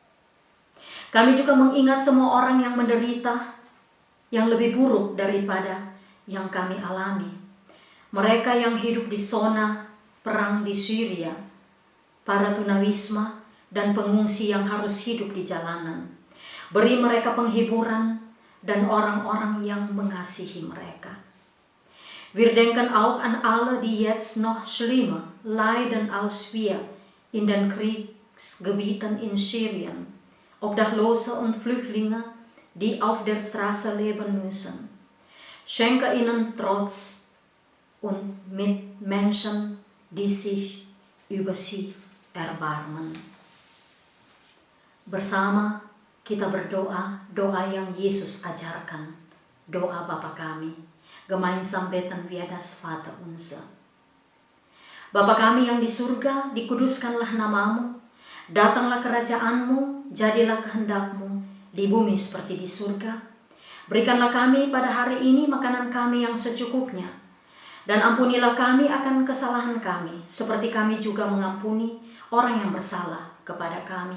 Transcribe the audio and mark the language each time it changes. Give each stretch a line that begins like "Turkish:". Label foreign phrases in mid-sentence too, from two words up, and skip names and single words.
Indonesian: Kami juga mengingat semua orang yang menderita, yang lebih buruk daripada yang kami alami. Mereka yang hidup di zona perang di Syria, para tunawisma dan pengungsi yang harus hidup di jalanan. Beri mereka penghiburan dan orang-orang yang mengasihi mereka.
German: Wir denken auch an alle, die jetzt noch schlimmer leiden als wir in den Kriegsgebieten in Syrien, Obdachlose und Flüchtlinge, die auf der Straße leben müssen. Schenke ihnen Trotz und Mitmenschen, die sich über sie erbarmen.
Indonesian: Bersama kita berdoa, doa yang Yesus ajarkan, doa Bapa kami,
German: gemeinsam beten wir das Vaterunser.
Indonesian: Bapa kami yang di surga, dikuduskanlah namamu, datanglah kerajaanmu, jadilah kehendakmu, di bumi seperti di surga. Berikanlah kami pada hari ini makanan kami yang secukupnya, dan ampunilah kami akan kesalahan kami, seperti kami juga mengampuni orang yang bersalah kepada kami.